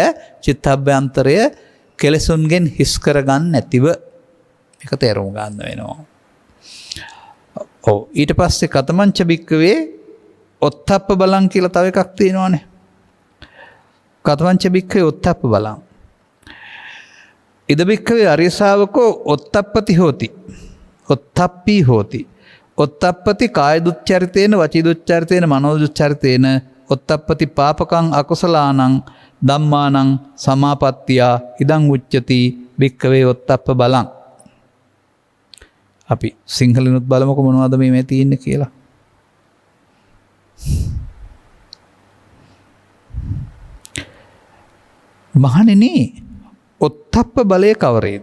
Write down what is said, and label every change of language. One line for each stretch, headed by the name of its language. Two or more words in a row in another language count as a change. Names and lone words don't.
Sinhala: චිත්තාභ්‍යන්තරය කෙලසුන්ගෙන් හිස් කරගන්න නැතිව එක තේරුම් ගන්න වෙනවා. ඔව් ඊට පස්සේ
Pali: කතමංච බික්කවේ ඔත්තප්ප බලං
Sinhala: කියලා තව එකක් තියෙනවානේ.
Pali: කතමංච බික්කවේ ඔත්තප්ප බලං. ඉද බික්කවේ අරිය ශාවකෝ ඔත්තප්පති හෝති. ඔත්තප්පී හෝති. ඔත්තප්පති කාය දුච්චරිතේන වචී දුච්චරිතේන මනෝ දුච්චරිතේන ඔත්තප්පති පාපකං අකුසලානං ධම්මානං සමාපත්තියා ඉදං උච්චති බික්කවේ ඔත්තප්ප බලං.
Sinhala: අපි සිංහලෙනුත් බලමුකෝ මොනවද මේ තියෙන්නේ කියලා. මහණෙනි ඔත්තප්ප බලය කවරේද?